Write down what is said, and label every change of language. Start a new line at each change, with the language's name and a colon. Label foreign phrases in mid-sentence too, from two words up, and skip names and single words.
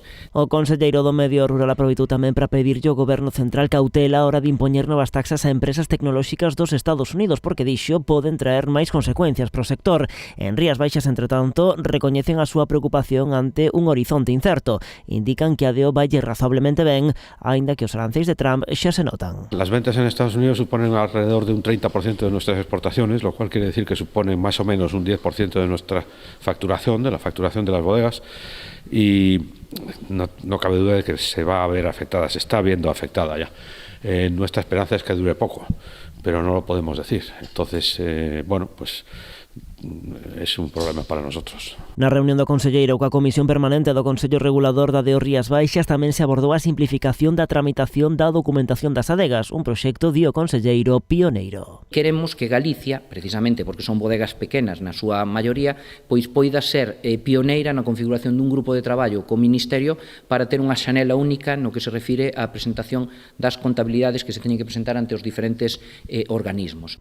Galician: O conselleiro do Medio Rural aproveitou tamén para pedirlle ao Goberno Central cautela a hora de impoñer novas taxas a empresas tecnolóxicas dos Estados Unidos, porque dixo poden traer máis consecuencias para o sector. En Rías Baixas, entretanto, recoñecen a súa preocupación ante un horizonte incerto. Indican que a DEO valle razablemente ben, aínda que os aranceis de Trump xa se notan.
Spanish: Las ventas en Estados Unidos suponen alrededor de un 30% de nuestras exportaciones, lo cual quiere decir que suponen más o menos un 10% de nuestra facturación, de la facturación de las bodegas, y no cabe duda de que se va a ver afectada, se está viendo afectada ya. Nuestra esperanza es que dure poco, pero no lo podemos decir. Entonces, bueno, pues es un problema para nosotros.
Galician: Na reunión do conselleiro coa Comisión Permanente do Consello Regulador da DEO Rías Baixas tamén se abordou a simplificación da tramitación da documentación das adegas, un proxecto, di o conselleiro, pioneiro. Queremos que Galicia, precisamente porque son bodegas pequenas na súa maioría, pois poida ser pioneira na configuración dun grupo de traballo co Ministerio para ter unha xanela única no que se refire á presentación das contabilidades que se teñen que presentar ante os diferentes organismos.